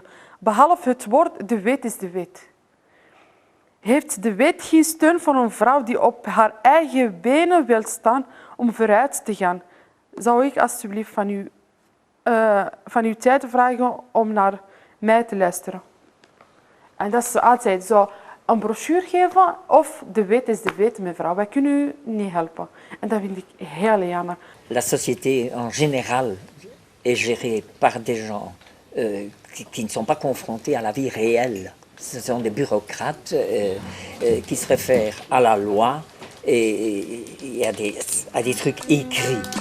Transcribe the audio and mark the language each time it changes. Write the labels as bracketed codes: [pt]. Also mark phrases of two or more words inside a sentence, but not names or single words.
[nl] Behalve het woord, de wet is de wet. Heeft de wet geen steun voor een vrouw die op haar eigen benen wil staan om vooruit te gaan? Zou ik alsjeblieft van uw tijd vragen om naar mij te luisteren? En dat is altijd zo. Een brochure geven of de wet is de wet, mevrouw. Wij kunnen u niet helpen. En dat vind ik heel jammer. [fr] La société en général est gérée par des gens qui ne sont pas confrontés à la vie réelle. Ce sont des bureaucrates qui se réfèrent à la loi et à des trucs écrits.